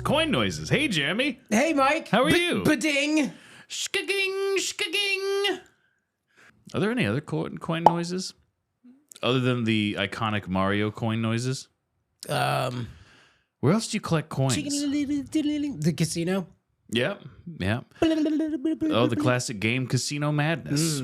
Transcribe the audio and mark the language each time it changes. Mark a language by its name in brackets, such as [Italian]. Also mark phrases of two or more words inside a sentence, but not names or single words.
[English] Coin noises. Hey, Jeremy. Hey, Mike. How are you? Ba-ding. Shkaging. Are there any other coin noises other than the iconic Mario coin noises? Where else do you collect coins? The casino. Yep. Oh, the classic game Casino Madness.